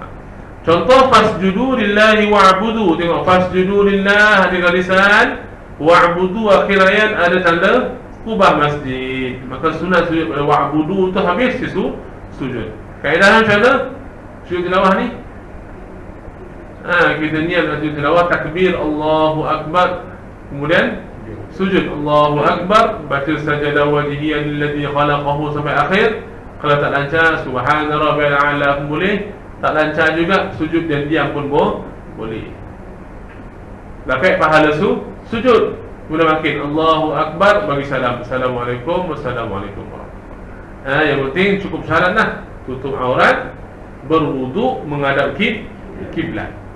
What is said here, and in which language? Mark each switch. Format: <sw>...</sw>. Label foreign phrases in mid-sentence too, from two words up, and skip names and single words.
<ar>Contoh فاسجدوا لله واعبدوا.</ar> <ms>Tengok</ms> <ar>فاسجدوا لله</ar> <ms>ada garisan, wa'budu akhir ayat ada tanda kubah masjid. Maka sunat sujud pada wa'budu tu habis sujud. Kaedah macam mana sujud tilawah ni? Kita niat sujud tilawah, takbir</ms> <ar>الله أكبر,</ar> <ms>kemudian sujud</ms> <ar>الله أكبر,</ar> <ms>baca</ms> <ar>سجد وجهي للذي خلقه</ar> <ms>sampai akhir. Kalau tak lancar</ms> <ar>سبحان ربي الأعلى</ar> <ms>pun boleh. Tak lancar juga sujud dan diam pun boleh. Dapat pahala sujud. Mula makin</ms> <ar>الله أكبر,</ar> <ms>bagi salam,</ms> <ar>السلام عليكم، والسلام عليكم ورحمة الله.</ar> <ms>Yang penting cukup syaratlah, tutup aurat, berwuduk, menghadap kiblat.</ms>